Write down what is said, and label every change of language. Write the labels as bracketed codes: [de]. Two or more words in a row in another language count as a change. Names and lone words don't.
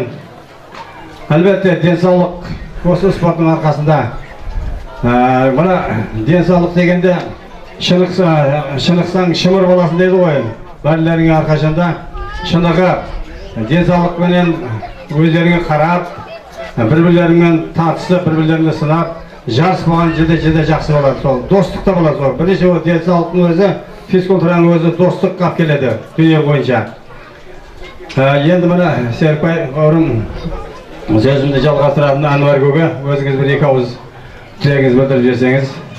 [kk] Әлбетте денсаулық осы спорттың арқасында. Мына денсаулық дегенде шынықсаң шымыр боласың дейді ғой. Бәрлеріңе арқашында шынығы денсаулықпенен өздеріңе қарап, [tr] bir-birlerinden tartışıp, bir-birlerini sınap, [kk] жарыс болған жерде жақсы болады. Сол достықта болады. Сол бірінші ол денсаулықтың өзі, физкультураның өзі достыққа алып келеді дүние бойынша. Енді мына Серікбай бауырым сөзімді жалғастыратын Әнуар көке, өзіңіз бір екі ауыз тілегіңіз білдіріп жіберсеңіз.